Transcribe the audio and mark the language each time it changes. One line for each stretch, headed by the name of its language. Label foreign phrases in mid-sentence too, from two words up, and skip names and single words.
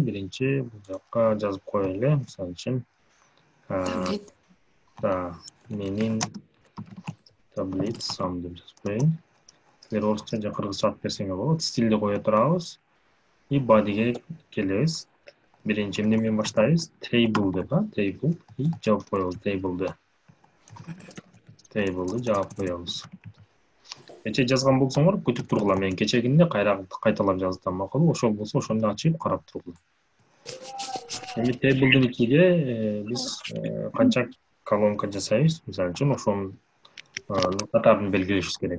Kyrgyz: Биринчи бул жака жазып коелу. Мисалы үчүн, менин таблицам деп жазып коеюн. Силер орусча же кыргызча атып берсеңер болот. Стилди кое турабыз. И body'ге келебиз. Биринчи эмне менен баштайбыз? Table деп, table и жаап коебуз table'ды. Table'ды жаап коебуз. Кече жазган болсоңор, күтүп тургула. Мен кечегинде кайталап жаздым макулбу? Ошол болсо ошону ачып карап тургула. Эми table'дын ичиге биз канча колонка жасайбыз? Мисалы үчүн ошонун катарын белгилешибиз керек.